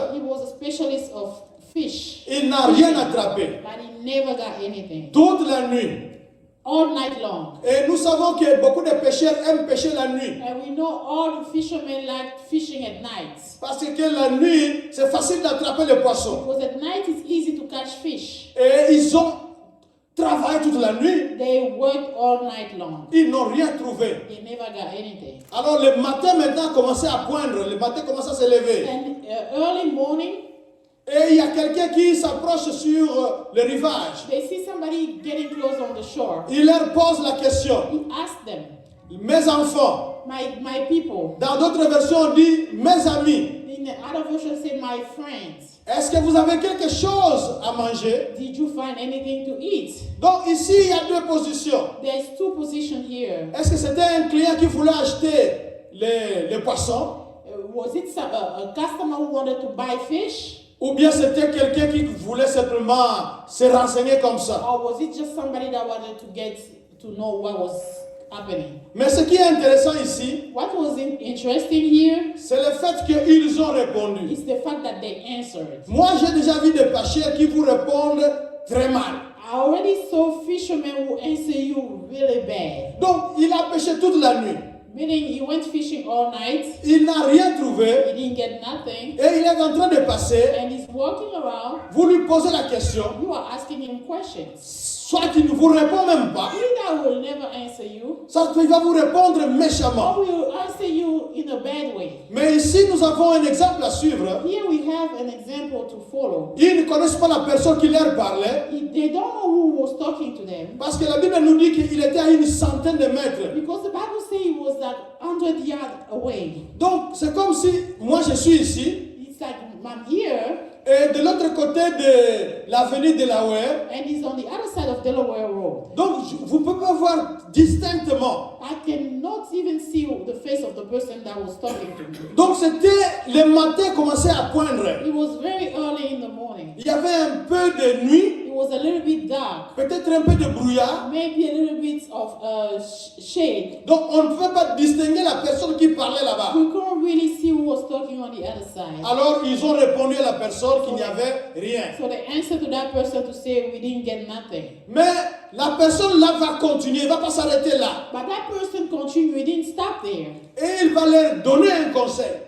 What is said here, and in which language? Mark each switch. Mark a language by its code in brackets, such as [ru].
[en] He was a specialist of fish. [fr] Il n'a rien attrapé. [en] But he never got anything. [fr] Toute la nuit. [en] All night long. [fr] Et nous savons que beaucoup de pêcheurs aiment pêcher la nuit. [en] And we know all the fishermen like fishing at night. [fr] Parce que la nuit, c'est facile d'attraper les poissons. [en] Because at night it's easy to catch fish. [fr] Et ils ont travaillé toute la nuit. [en] They worked all night long. [fr] Ils n'ont rien trouvé. [en] They never got anything. [fr] Alors le matin maintenant commençait à poindre. Le matin commençait à se lever. [en] And early morning, [fr] Et il y a quelqu'un qui s'approche sur le rivage. [en] they see somebody getting close on the shore. [fr] Il leur pose la question. [en] He asked them, [fr] Mes enfants. [en] my people. [fr] Dans d'autres versions, on dit mes amis. [en] In the other version, say, my friends. [fr] Est-ce que vous avez quelque chose à manger? [en] Did you find anything to eat? [fr] Donc ici, il y a deux positions. [en] There's two positions here. [fr] Est-ce que c'était un client qui voulait acheter les poissons? [en] Was it a customer who wanted to buy fish? [fr] Ou bien c'était quelqu'un qui voulait simplement se renseigner comme ça? [en] Or was it just somebody that wanted to know what was happening? [fr] Mais ce qui est intéressant ici, [en] What was interesting here [fr] c'est le fait qu'ils ont répondu. [en] is the fact that they answered. [fr] Moi, j'ai déjà vu des pêcheurs qui vous répondent très mal. [en] I already saw fishermen who answer you really bad. [fr] Donc, il a pêché toute la nuit. [en] Meaning he went fishing all night, [fr] Il n'a rien trouvé. [en] he didn't get nothing, [fr] Et il est en train de passer. [en] and he's walking around. [fr] Vous lui posez la question. [en] You are asking him questions. [fr] Soit il ne vous répond même pas. [en] Either will never answer you, [fr] Soit il va vous répondre méchamment. [en] or will answer you in a bad way. [fr] Mais ici, nous avons un exemple à suivre. [en] Here we have an example to follow. [fr] Ils ne connaissent pas la personne qui leur parlait. [en] They don't know who was talking to them, [fr] Parce que la Bible nous dit qu'il était à une centaine de mètres. [en] because the Bible says he was like 100 yards away. [fr] Donc, c'est comme si moi je suis ici. [en] It's like, I'm here, [fr] Et de l'autre côté de l'avenue Delaware. [en] and he's on the other side of Delaware Road. [fr] Donc, vous pouvez pas voir distinctement. [en] I cannot even see the face of the person that was talking to me. [fr] Donc, c'était le matin commençait à poindre. [en] It was very early in the morning. [fr] Il y avait un peu de nuit, [en] It was a little bit dark, [fr] peut-être un peu de brouillard. [en] maybe a little bit of shade. [fr] Donc, on ne pouvait pas distinguer la personne qui parlait là-bas. [en] We couldn't really see who was talking on the other side. [fr] Alors, ils ont répondu à la personne qu'il n'y avait rien. [en] So they answered to that person to say, we didn't get nothing. [fr] Mais la personne là va continuer, il ne va pas s'arrêter là. [en] But that person continued, he didn't stop there. [fr] Et il va leur donner un conseil.